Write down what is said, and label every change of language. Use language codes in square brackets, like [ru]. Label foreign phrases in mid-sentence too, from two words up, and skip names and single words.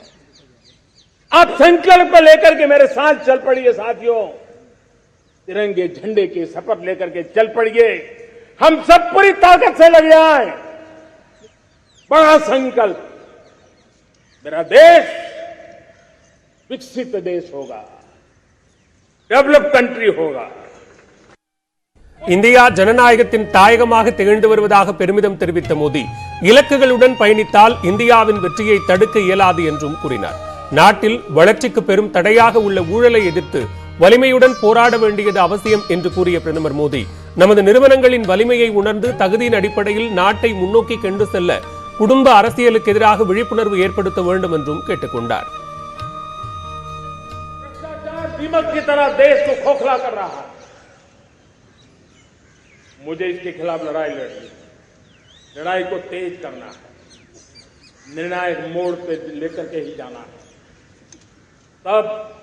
[hi] आप संकल्प लेकर के मेरे साथ चल पड़िए साथियों, तिरंगे झंडे की शपथ लेकर के चल पड़िए. हम सब पूरी ताकत से लग जाए. बड़ा संकल्प, मेरा देश विकसित देश होगा, [en] develop country [hi] होगा. [ta] இந்தியா ஜனநாயகத்தின் தாயகமாக திகழ்ந்து வருவதாக பெருமிதம் தெரிவித்த மோடி இலக்குகளுடன் பயணித்தால் இந்தியாவின் வெற்றியை தடுக்க இயலாது என்றும் கூறினார். நாட்டில் வளர்ச்சிக்கு பெரும் தடையாக உள்ள ஊழலை எதிர்த்து வலிமையுடன் போராட வேண்டியது அவசியம் என்று கூறிய பிரதமர் மோடி நமது நிறுவனங்களின் வலிமையை உணர்ந்து தகுதியின் அடிப்படையில் நாட்டை முன்னோக்கி கொண்டு செல்ல குடும்ப அரசியலுக்கு எதிராக விழிப்புணர்வு ஏற்படுத்த வேண்டும் என்றும் கேட்டுக்கொண்டார். [hi] दीमक की तरह देश को खोखला कर रहा है. मुझे इसके खिलाफ लड़ाई लड़नी है. लड़ाई को तेज करना है, निर्णायक मोड़ पे लेकर के ही जाना है.